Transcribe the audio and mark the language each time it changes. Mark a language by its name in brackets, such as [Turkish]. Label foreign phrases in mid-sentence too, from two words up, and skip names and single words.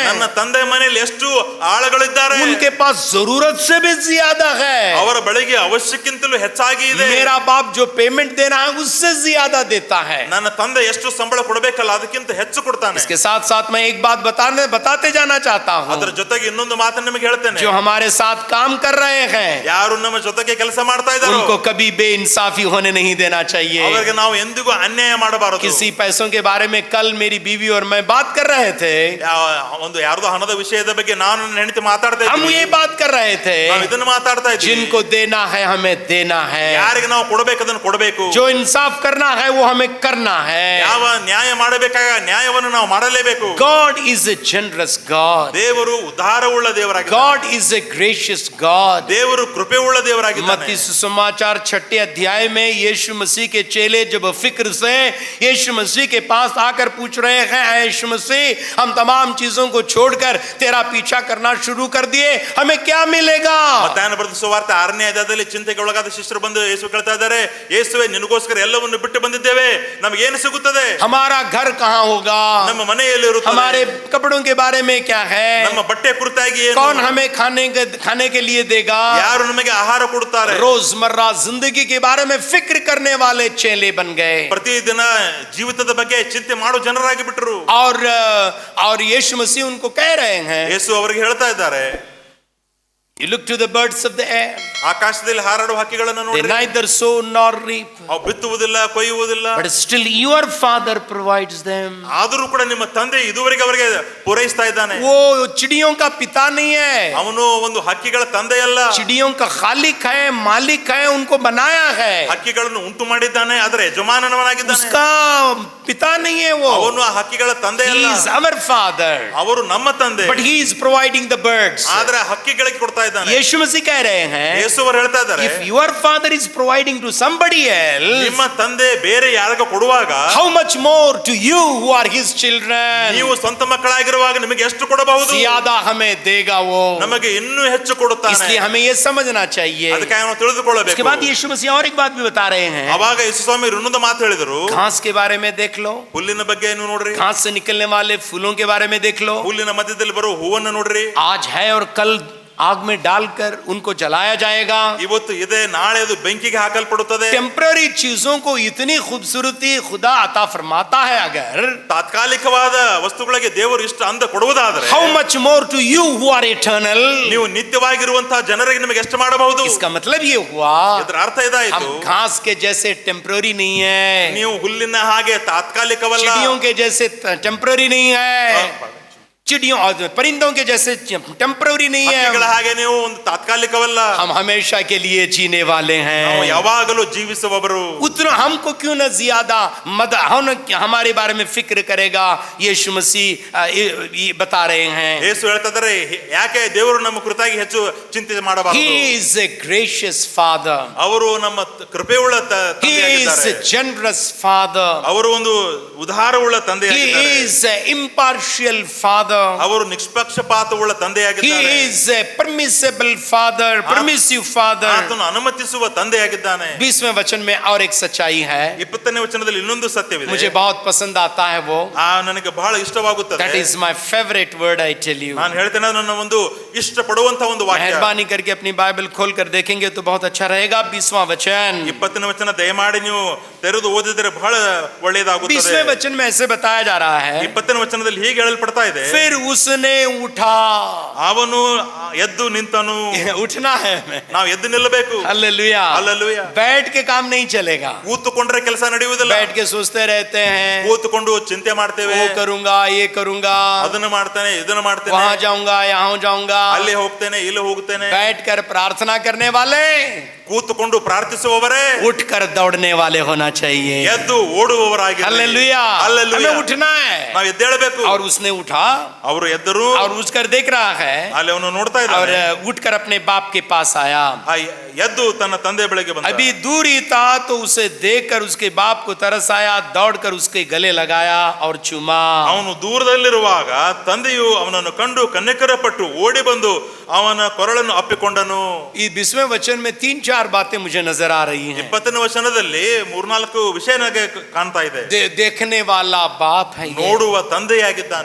[Kannada] ನನ್ನ ತಂದೆ ಮನೆಯಲ್ಲಿ ಎಷ್ಟು ಆಳುಗಳಿದ್ದಾರೆ, [Hindi] उनके पास जरूरत से भी ज्यादा है. [Kannada] ಅವರ ಬಳಿಗೆ ಅವಶ್ಯಕ್ಕಿಂತಲೂ ಹೆಚ್ಚಾಗಿ ಇದೆ. [Hindi] मेरा बाप जो पेमेंट दे रहा है उससे ज्यादा देता है. [Kannada] ನನ್ನ ತಂದೆ ಎಷ್ಟು ಸಂಬಳ ಕೊಡಬೇಕಲ್ಲ ಅದಕ್ಕಿಂತ ಹೆಚ್ಚು ಕೊಡ್ತಾನೆ. [Hindi] इसके साथ साथ मैं एक बात बताते जाना चाहता हूँ. [Kannada] ಅದರ ಜೊತೆಗೆ ಇನ್ನೊಂದು ಮಾತನ್ನು ನಿಮಗೆ ಹೇಳ್ತೇನೆ. [Hindi] जो हमारे साथ काम कर रहे हैं, [Kannada] ಯಾರು ನಮ್ಮ ಜೊತೆಗೆ ಕೆಲಸ ಮಾಡ್ತಾ ಇದ್ದಾರೋ [Hindi] उनको कभी बेइंसाफी होने नहीं देना चाहिए. [Kannada] ಅವರಿಗೆ ನಾವು ಎಂದಿಗೂ ಅನ್ಯಾಯ ಮಾಡಬಾರದು. [Hindi] किसी पैसों के बारे में कल मेरी बीवी और मैं बात कर रहे थे. [Kannada] ಒಂದು ಯಾರ್ದೋ ಹಣದ ವಿಷಯದ ಬಗ್ಗೆ ನಾನು ನನ್ನ ಹೆಂಡತಿ ಮಾತಾಡ್ತಾ [Hindi] हम [Kannada] ಇದ್ವಿ. [Hindi] ये बात कर रहे थे, [Kannada] ನಾವು ಇದನ್ನು ಮಾತಾಡ್ತಾ ಇದ್ವಿ. [Hindi] जिनको देना है हमें देना है, [Kannada] ಯಾರಿಗೆ ನಾವು ಕೊಡಬೇಕು ಅದನ್ನು ಕೊಡಬೇಕು. [Hindi] जो इंसाफ करना है वो हमें करना है. [Kannada] ಯಾವ ನ್ಯಾಯ ಮಾಡಬೇಕಾಗ ನ್ಯಾಯವನ್ನು ನಾವು ಮಾಡಲೇಬೇಕು. [English] God is a generous God. [Kannada] ದೇವರು ಉದಾರವುಳ್ಳ ದೇವರಾಗಿದ್ದಾನೆ. [English] God is a gracious God. [Kannada] ದೇವರು ಕೃಪೆಯುಳ್ಳ ದೇವರಾಗಿದ್ದಾನೆ. [Hindi] मत्ती सुसमाचार 6 अध्याय में यीशु मसीह के चेले जब फिक्र से यीशु मसीह के पास आकर पूछ रहे हैं, यीशु मसीह हम तमाम चीजों को छोड़कर तेरा पीछा करना शुरू कर दिए, हमें क्या मिलेगा? [Kannada] ಮತ್ತಾಯನ ಬರೆದ ಸುವಾರ್ತೆ 6ನೇ ಅಧ್ಯಾಯದಲ್ಲಿ ಚಿಂತೆಗೆ ಒಳಗಾದ ಶಿಷ್ಯರು ಬಂದು ಯೇಸು ಕೇಳ್ತಾ ಇದ್ದಾರೆ, ಯೇಸುವೆ ನಿನಗೋಸ್ಕರ ಎಲ್ಲವನ್ನು ಬಿಟ್ಟು ಬಂದಿದ್ದೇವೆ, ನಮಗೆ ಏನು ಸಿಗುತ್ತದೆ? [Hindi] हमारा घर कहाँ होगा? [Kannada] ನಮ್ಮ ಮನೆಯಲ್ಲಿ ಇರುತ್ತದೆ. [Hindi] हमारे कपड़ों के बारे में क्या है? [Kannada] ನಮ್ಮ ಬಟ್ಟೆ ಕುರಿತಾಗಿ ಏನು? [Hindi] कौन हमें खाने के लिए देगा? [Kannada] ಯಾರು ನಮಗೆ ಆಹಾರ ಕೊಡುತ್ತಾರೆ? [Hindi] रोजमर्रा जिंदगी के बारे में फिक्र करने वाले चेले बन गए. [Kannada] ಪ್ರತಿದಿನ ಜೀವಿತದ ಬಗ್ಗೆ ಚಿಂತೆ ಮಾಡೋ ಜನರಾಗಿ ಬಿಟ್ಟರು. [Hindi] और यीशु मसीह उनको कह रहे हैं, [Kannada] ಯೇಸು ಅವರಿಗೆ ಹೇಳ್ತಾ ಇದ್ದಾರೆ, [English] you look to the birds of the air, [Kannada] ಆಕಾಶದಲ್ಲಿ ಹಾರಾಡುವ ಹಕ್ಕಿಗಳನ್ನು [English] they [Kannada] ನೋಡಿ, [English] neither sow nor reap, [Kannada] ಅವು ಬಿತ್ತುವುದಿಲ್ಲ ಕೊಯ್ಯುವುದಿಲ್ಲ, [English] but still your father provides them. [Kannada] ಆದರೂ ಕೂಡ ನಿಮ್ಮ ತಂದೆ ಇದುವರೆಗೆ ಅವರಿಗೆ ಪೂರೈಸ್ತಾ ಇದ್ದಾನೆ. [Hindi] वो चिड़ियों का पिता नहीं है, [Kannada] ಅವನು ಒಂದು ಹಕ್ಕಿಗಳ ತಂದೆ ಅಲ್ಲ, [Hindi] चिड़ियों का खालिक है, मालिक है, उनको बनाया है. [Kannada] ಹಕ್ಕಿಗಳನ್ನು ಉಂಟು ಮಾಡಿದ್ದಾನೆ, ಅದರ ಯಜಮಾನನವನಾಗಿದ್ದಾನೆ. [Hindi] उसका पिता नहीं है वो, [Kannada] ಅವನು ಆ ಹಕ್ಕಿಗಳ ತಂದೆ [English] he [Kannada] ಅಲ್ಲ, [English] is our father, [Kannada] ಅವರು ನಮ್ಮ ತಂದೆ. [English] but he is providing the birds. [Kannada] ಆದ್ರೆ ಹಕ್ಕಿಗಳಿಗೆ ಕೊಡ್ತಾ ಇದ್ದಾನೆ. [Hindi] यीशु मसीह कह रहे हैं, [Kannada] ಯೇಸು ಅವರು ಹೇಳ್ತಾ ಇದ್ದಾರೆ, [English] if your father is providing to somebody else, [Kannada] ನಿಮ್ಮ ತಂದೆ ಬೇರೆ ಯಾರಿಗ ಕೊಡುವಾಗ [English] how much more to you who are his children? [Kannada] ನೀವು ಸ್ವಂತ ಮಕ್ಕಳಾಗಿರುವಾಗ ನಿಮಗೆ ಎಷ್ಟು ಕೊಡಬಹುದು? [Hindi] ज्यादा हमें देगा वो, [Kannada] ನಮಗೆ ಇನ್ನೂ ಹೆಚ್ಚು ಕೊಡುತ್ತಾನೆ. [Hindi] इसलिए हमें ये समझना चाहिए. [Kannada] ಅದಕ್ಕೆ ನಾವು [Hindi] उसके [Kannada] ತಿಳಿದುಕೊಳ್ಳಬೇಕು. [Hindi] बाद यीशु मसीह और एक बात भी बता रहे हैं, [Kannada] ಅವಾಗ ಯೇಸು ಸ್ವಾಮಿ ಇನ್ನೊಂದು ಮಾತು ಹೇಳಿದರು, [Hindi] घास के बारे में देख लो, [Kannada] ಹುಲ್ಲಿನ ಬಗ್ಗೆ ನೀವು ನೋಡ್ರಿ, [Hindi] घास से निकलने वाले फूलों के बारे में देख लो. [Kannada] ಹುಲ್ಲಿನ ಮಧ್ಯದಲ್ಲಿ ಬರುವ ಹೂವನ್ನು ನೋಡ್ರಿ. [Hindi] आज है और कल आग में डालकर उनको जलाया जाएगा. [Kannada] ಇವತ್ತು ಇದೆ, ನಾಳೆ ಅದು ಬೆಂಕಿಗೆ ಹಾಕಲ್ಪಡುತ್ತದೆ. [Hindi] टेम्पररी चीजों को इतनी खूबसूरती खुदा अता फरमाता है, अगर [Kannada] ತಾತ್ಕಾಲಿಕವಾದ ವಸ್ತುಗಳಿಗೆ ದೇವರು ಇಷ್ಟು ಅಂದ ಕೊಡುವುದಾದರೆ [English] how much more to you who are eternal? [Kannada] ನೀವು ನಿತ್ಯವಾಗಿರುವಂತಹ ಜನರಿಗೆ ನಿಮಗೆ ಎಷ್ಟು ಮಾಡಬಹುದು? [Hindi] इसका मतलब ये हुआ, [Kannada] ಇದರ ಅರ್ಥ ಇದಾಯಿತು, [Hindi] हम घास के जैसे टेम्पररी नहीं है, [Kannada] ನೀವು ಹುಲ್ಲಿನ ಹಾಗೆ ತಾತ್ಕಾಲಿಕವಲ್ಲ, [Hindi] चिड़ियों के जैसे टेम्पररी नहीं है, चिड़ियों और परिंदों के जैसे टेम्पररी नहीं [Kannada] ಹಕ್ಕಿಗಳ [Hindi] है. [Kannada] ಹಾಗೆ ನೀವು ಒಂದು ತಾತ್ಕಾಲಿಕವಲ್ಲ, [Hindi] हम हमेशा के लिए जीने वाले [Kannada] ನಾವು [Hindi] हैं. [Kannada] ಯಾವಾಗಲೂ ಜೀವಿಸುವವರು. [Hindi] उतना हमको क्यों न ज्यादा हमारे बारे में फिक्र करेगा. यीशु मसीह ये बता रहे हैं, [Kannada] ಯೇಸು ಹೇಳ್ತಾ ಇದ್ದಾರೆ, ಯಾಕೆ ದೇವರು ನಮ್ಮ ಕುರಿತಾಗಿ ಹೆಚ್ಚು ಚಿಂತೆ ಮಾಡಬಾರದು? [English] he is a gracious father, [Kannada] ಅವರು ನಮ್ಮ ಕೃಪೆಯುಳ್ಳ [English] he is [Kannada] ತಂದೆಯಾಗಿದ್ದಾರೆ. [English] a generous father, [Kannada] ಅವರು ಒಂದು ಉದಾರವುಳ್ಳ [English] he [Kannada] ತಂದೆಯಾಗಿದ್ದಾರೆ. [English] is an impartial father, [Kannada] ಅವರು ನಿಷ್ಪಕ್ಷಪಾತವುಳ್ಳ [English] he [Kannada] ತಂದೆಯಾಗಿದ್ದಾರೆ. [English] is a permissible father, permissive father. [Kannada] ಆತನು ಅನುಮತಿಸುವ ತಂದೆಯಾಗಿದ್ದಾನೆ. [Hindi] 20वें वचन में और एक सच्चाई है, [Kannada] 20ನೇ ವಚನದಲ್ಲಿ ಇನ್ನೊಂದು ಸತ್ಯವಿದೆ. [Hindi] मुझे बहुत पसंद आता है वो, [Kannada] ನನಗೆ ಬಹಳ ಇಷ್ಟವಾಗುತ್ತದೆ. [English] that is my favorite word, I tell you. [Kannada] ನಾನು ಹೇಳ್ತೇನೆ, ನನ್ನ ಒಂದು ಇಷ್ಟಪಡುವಂತ ಒಂದು ವಾಕ್ಯ. [Hindi] मेहरबानी करके अपनी बाइबल खोल कर देखेंगे तो बहुत अच्छा रहेगा. 20वां वचन, [Kannada] 20ನೇ ವಚನ ದಯಮಾಡಿ ನೀವು ತೆರೆದು ಓದಿದರೆ ಬಹಳ [Hindi] 20वें [Kannada] ಒಳ್ಳೆಯದಾಗುತ್ತದೆ. [Hindi] वचन में ऐसे बताया जा रहा है, [Kannada] 20ನೇ ವಚನದಲ್ಲಿ ಹೀಗೆ ಹೇಳಲ್ಪಡ್ತಾ ಇದೆ, [Hindi] फिर उसने उठा. [Kannada] ಅವನು ಎದ್ದು ನಿಂತನು. [Hindi] उठना है हमें. [Kannada] ನಾವು ಎದ್ದು ನಿಲ್ಲಬೇಕು. [Hindi] हालेलुया. [Kannada] ಹಲ್ಲೆಲೂಯಾ. [Hindi] बैठ के काम नहीं चलेगा. [Kannada] ಕೂತುಕೊಂಡ್ರೆ ಕೆಲಸ ನಡೆಯುವುದಿಲ್ಲ. [Hindi] बैठ के सोचते रहते हैं, [Kannada] ಕೂತುಕೊಂಡು ಚಿಂತೆ ಮಾಡ್ತೇವೆ, [Hindi] वो करूंगा, ये करूंगा, [Kannada] ಅದನ್ನ ಮಾಡ್ತೇನೆ, ಇದನ್ನ ಮಾಡ್ತೇನೆ, [Hindi] वहां जाऊंगा, यहाँ जाऊंगा. [Kannada] ಅಲ್ಲಿ ಹೋಗ್ತೇನೆ, ಇಲ್ಲಿ ಹೋಗ್ತೇನೆ. [Hindi] बैठकर प्रार्थना करने वाले [Kannada] ಕೂತುಕೊಂಡು ಪ್ರಾರ್ಥಿಸುವವರೇ [Hindi] उठकर दौड़ने वाले होना चाहिए. [Kannada] ಎದ್ದು ಓಡುವವರಾಗಿ. [Hindi] हालेलुया. हमें उठना है. [Kannada] ನಾವು ಎದ್ದೇಳಬೇಕು. [Hindi] और उसने उठा [Kannada] ಅವರು ಎದ್ದರು. [Hindi] और उसकर देख रहा है [Kannada] ಅಲ್ಲಿ ಅವನು ನೋಡ್ತಾ [Hindi] और [Kannada] ಇದ್ದಾನೆ. [Hindi] उठकर अपने बाप के पास आया. [Kannada] ಎದ್ದು ತನ್ನ ತಂದೆ ಬಳಿಗೆ ಬಂದ. [Hindi] अभी दूर ही था तो उसे देखकर उसके बाप को तरस आया, दौड़कर उसके गले लगाया और चूमा. [Kannada] ಅವನು ದೂರದಲ್ಲಿರುವಾಗ ತಂದೆಯು ಅವನನ್ನು ಕಂಡು ಕನ್ನಿಕರಪಟ್ಟು ಓಡಿ ಬಂದು ಅವನ ಕೊರಳನ್ನು ಅಪ್ಪಿಕೊಂಡನು. [Hindi] ಈ 20वें वचन में 3-4 बातें मुझे नजर आ रही हैं. [Kannada] 20ನೇ ವಚನದಲ್ಲಿ 3-4 ವಿಷಯ ನನಗೆ ಕಾಣ್ತಾ ಇದೆ. [Hindi] देखने वाला बाप है ये, [Kannada] ನೋಡುವ ತಂದೆಯಾಗಿದ್ದಾನೆ,